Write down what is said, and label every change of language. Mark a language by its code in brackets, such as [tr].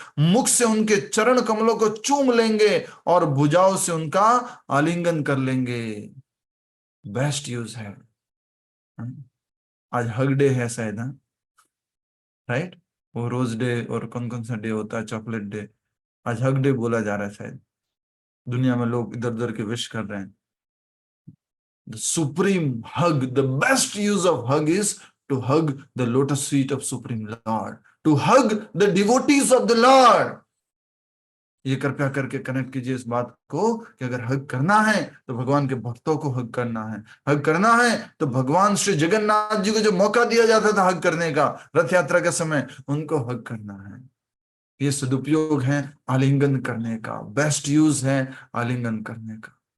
[hi] मुख से उनके चरण कमलों को चूम लेंगे और भुजाओं से उनका आलिंगन कर लेंगे। बेस्ट यूज है। आज हग डे है शायद, राइट? वो रोज डे और कौन कौन सा डे होता है, चॉकलेट डे, आज हग डे बोला जा रहा है शायद। दुनिया में लोग इधर उधर के विश कर रहे हैं। [en] The supreme hug, the best use of hug is to hug the lotus feet of Supreme Lord, to hug the devotees of the Lord. [hi] ये कृपया करके कनेक्ट कीजिए इस बात को कि अगर हग करना है तो भगवान के भक्तों को हग करना है, हग करना है तो भगवान श्री जगन्नाथ जी को जो मौका दिया जाता था हग करने का रथ यात्रा के समय, उनको हग करना है। ये सदुपयोग है आलिंगन करने का, बेस्ट यूज है आलिंगन करने का।